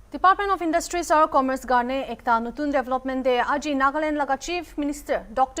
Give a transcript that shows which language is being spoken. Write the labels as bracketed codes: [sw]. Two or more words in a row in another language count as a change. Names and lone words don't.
[nag] Department of Industries and Commerce garne ekta nutun development de aji Nagaland laga [en] Chief Minister [nag] Dr.